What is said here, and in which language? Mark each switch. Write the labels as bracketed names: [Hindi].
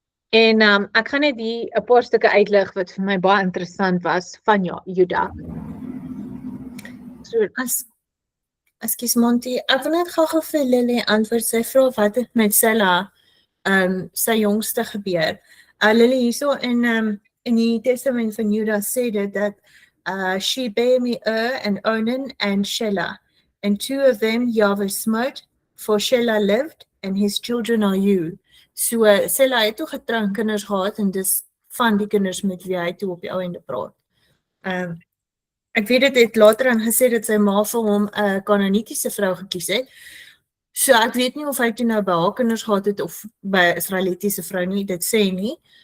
[Afrikaans] En ek gaan net 'n paar stukke uitlig wat vir my baie interessant was van Juda. So, Ekskuus Monty, ek wil net gou vir Lily antwoord. Sy vra wat het met Sela, sy jongste gebeur. [English] Lily, [Afrikaans] hierso in die testament van Judas sê dit dat [English] she bare me and Onan and Shelah, and 2 of them Yahweh smote, for Shelah lived, and his children are you. [Afrikaans] So Sela het toe getroud kinders gehad, en dis van die kinders met wie hy toe op die ou ende praat. Ek weet dit het later aan gesê dat sy ma vir hom 'n Kanaanitiese vrou gekies het. So ek weet nie of hy toe nou by haar kinders gehad het of by 'n Israelitiese vrou nie, dit sê nie.